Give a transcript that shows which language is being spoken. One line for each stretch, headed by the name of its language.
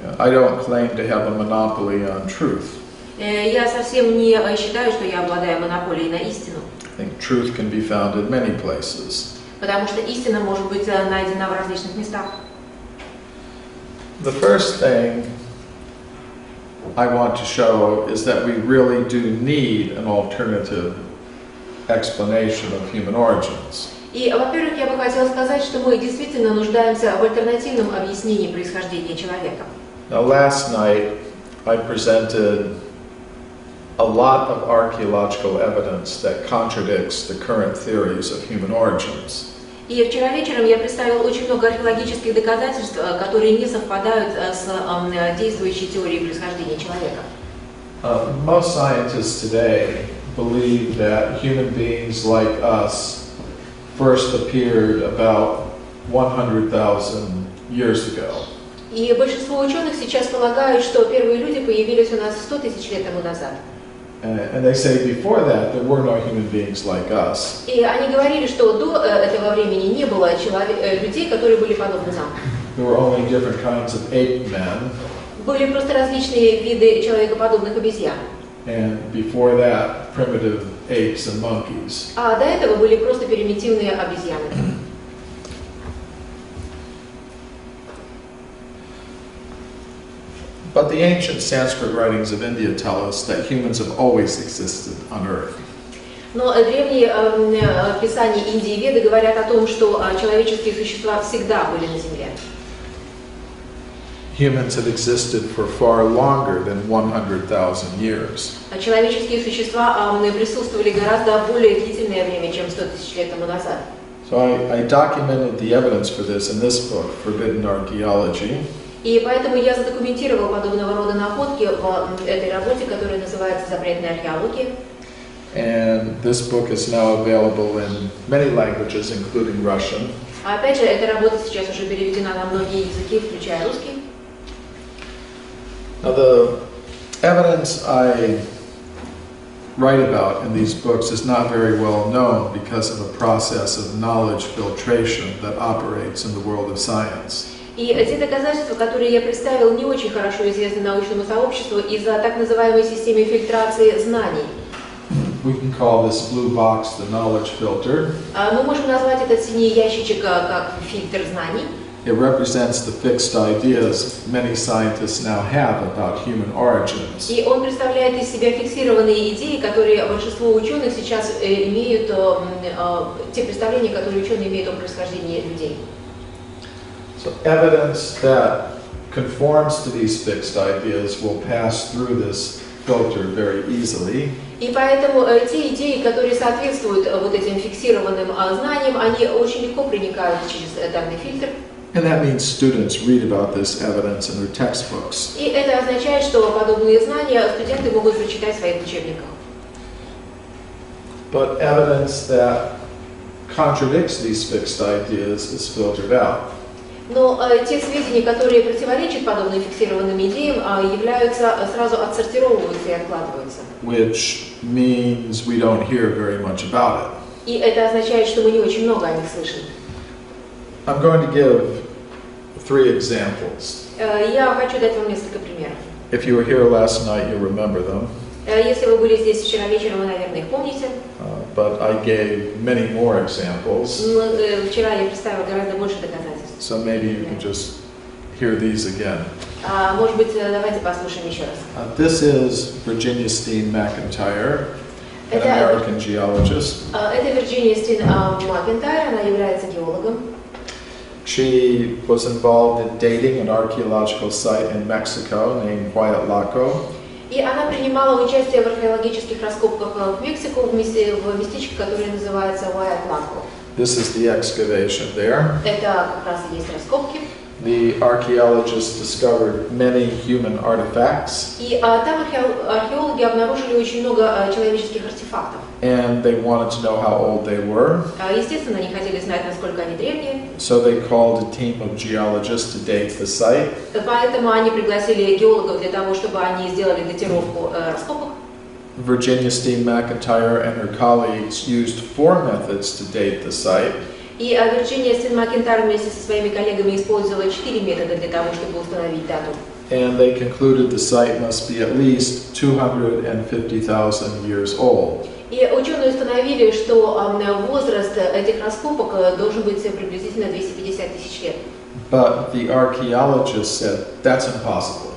English: I don't claim to have a monopoly on truth.
Russian: Я совсем не считаю, что я обладаю монополией на истину.
English: I think truth can be found in many places.
Russian: Потому что истина может быть найдена в различных местах.
English: The first thing I want to show is that we really do need an alternative explanation of human origins.
Russian: И, во-первых, я бы хотела сказать, что мы действительно нуждаемся в альтернативном объяснении происхождения человека.
English: Now, last night I presented a lot of archaeological evidence that contradicts the current theories of human origins.
Russian: И вчера вечером я представил очень много археологических доказательств, которые не совпадают с действующей теорией происхождения человека.
English: Most scientists today believe that human beings like us first appeared about 100,000 years ago.
Russian: И большинство ученых сейчас полагают, что первые люди появились у нас 100 тысяч лет тому назад.
English: And they say before that there were no human beings like us.
Russian: И они говорили, что до этого времени не было людей, которые были подобны нам.
English: There were only different kinds of ape men.
Russian: Были просто различные виды человекоподобных обезьян.
English: And before that, primitive apes and monkeys.
Russian: А до этого были просто примитивные обезьяны.
English: But the ancient Sanskrit writings of India tell us that humans have always existed on Earth.
Russian: Но древние писания Индии и Веды говорят о том, что человеческие существа всегда были на Земле.
English: Humans have existed for far longer than 100,000 years.
Russian: Человеческие существа присутствовали гораздо более длительное время, чем 100 тысяч лет тому назад.
English: So I documented the evidence for this in this book, Forbidden Archaeology.
Russian: И поэтому я задокументировал подобного рода находки в этой работе, которая называется «Запретная археология».
English: And this book is now available in many languages, including Russian.
Russian: Опять же, эта работа сейчас уже переведена на многие языки, включая русский.
English: Now, the evidence I write about in these books is not very well known because of a process of knowledge filtration that operates in the world of science.
Russian: И те доказательства, которые я представил, не очень хорошо известны научному сообществу из-за так называемой системы фильтрации знаний.
English: We can call this blue box the knowledge filter.
Russian: Мы можем назвать этот синий ящичек как фильтр знаний.
English: It represents the fixed ideas many scientists now have about human origins.
Russian: И он представляет из себя фиксированные идеи, которые большинство ученых сейчас имеют, те представления, которые ученые имеют о происхождении людей.
English: So evidence that conforms to these fixed ideas will pass through this filter very easily.
Russian: И поэтому те идеи, которые соответствуют вот этим фиксированным знаниям, они очень легко проникают через данный фильтр.
English: And that means students read about this evidence in their textbooks.
Russian: И это означает, что подобные знания студенты могут прочитать в своих учебниках.
English: But evidence that contradicts these fixed ideas is filtered out.
Russian: Но те сведения, которые противоречат подобным фиксированным идеям, являются сразу отсортировываются и откладываются.
English: Which means we don't hear very much about it.
Russian: И это означает, что мы не очень много о них слышим.
English: I'm going to give 3 examples.
Russian: Я хочу дать вам несколько примеров.
English: If you were here last night, you'll remember them.
Russian: Если вы были здесь вчера вечером, вы, наверное, их помните.
English: But I gave many more examples.
Russian: Но вчера я представила гораздо больше доказательств.
English: So maybe you can just hear these again.
Russian: Может быть, давайте послушаем еще раз.
English: This is Virginia Steen McIntyre, an American geologist.
Russian: Это Вирджиния Стин Макентайр, она является геологом.
English: She was involved in dating an archaeological site in Mexico named Huayatlaco.
Russian: И она принимала участие в археологических раскопках в Мексику, в местечке, которое называется Huayatlaco.
English: This is the excavation there.
Russian: Это как раз и есть раскопки.
English: The archaeologists discovered many human artifacts.
Russian: И там археологи обнаружили очень много человеческих артефактов.
English: And they wanted to know how old they were.
Russian: Естественно, они хотели знать, насколько они древние.
English: So they called a team of geologists to date the site.
Russian: Поэтому они пригласили геологов для того, чтобы они сделали датировку раскопок.
English: Virginia Steen McIntyre and her colleagues used 4 methods to date the site.
Russian: И Вирджиния Стин Макентайр вместе со своими коллегами использовала 4 метода для того, чтобы установить дату.
English: And they concluded the site must be at least 250,000 years old.
Russian: И ученые установили, что возраст этих раскопок должен быть приблизительно 250 тысяч лет.
English: But the archaeologists said that's impossible.